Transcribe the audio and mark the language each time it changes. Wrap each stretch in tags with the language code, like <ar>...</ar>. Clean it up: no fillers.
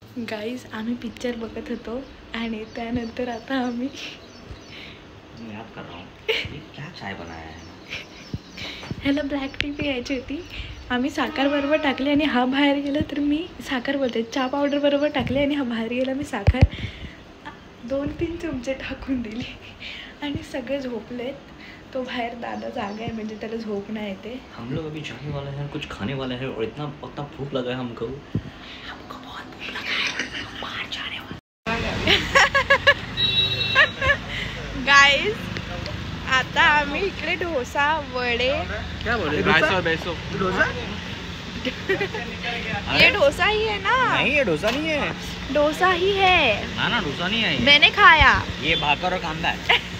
<mr>guys आम्ही picture बघत होतो आणि त्यानंतर आता आम्ही</mr> <hi>मैं याद कर रहा हूँ ये क्या चाय बनाया है</hi> <mr>ह्याला ब्लॅक टी प्यायची होती आम्ही साखर बरोबर टाकली आणि हा बाहेर गेला तर मी साखर बोलते चहा पावडर बरोबर टाकली आणि हा बाहेर गेला मी साखर 2-3 चमचे टाकून दिली आणि सगळे झोपलेत</mr> <hi>तो बाहर दादा जागा है</hi> <mr>म्हणजे त्याला झोप नाही येते</mr> <hi>हम लोग अभी जाने वाले हैं कुछ खाने वाले हैं और इतना भूख लगा है हमको बहुत भूख लगा है बाहर जाने वाले</hi> <mr>गाइस आता आम्ही इकडे डोसा वडे</mr> <hi>क्या बोल रहे बैसो डोसा ये डोसा ही है ना नहीं ये डोसा नहीं है डोसा ही है ना डोसा नहीं है मैंने खाया ये भाकर और कांदा है</hi>